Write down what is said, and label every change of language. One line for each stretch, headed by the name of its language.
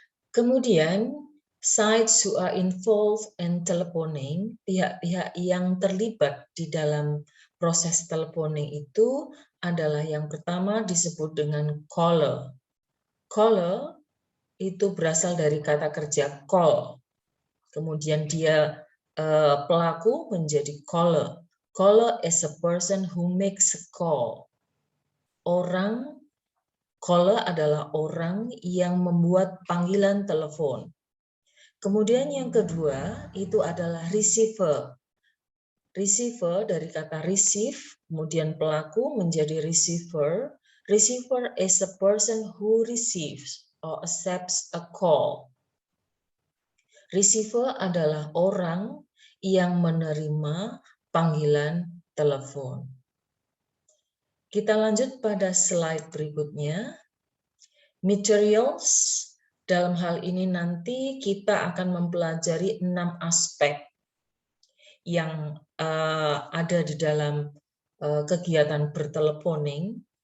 Indonesian: Kemudian,
English: sides who are involved in telephoning,
Indonesian: pihak-pihak yang terlibat di dalam proses telephoning itu adalah yang pertama disebut dengan caller. Caller itu berasal dari kata kerja call. Kemudian dia pelaku menjadi caller.
English: Caller is a person who makes a call.
Indonesian: Caller adalah orang yang membuat panggilan telepon. Kemudian yang kedua itu adalah receiver. Receiver dari kata receive, kemudian pelaku menjadi receiver.
English: Receiver is a person who receives or accepts a call.
Indonesian: Receiver adalah orang yang menerima panggilan telepon. Kita lanjut pada slide berikutnya. Materials, dalam hal ini nanti kita akan mempelajari 6 aspek yang ada di dalam kegiatan berteleponing.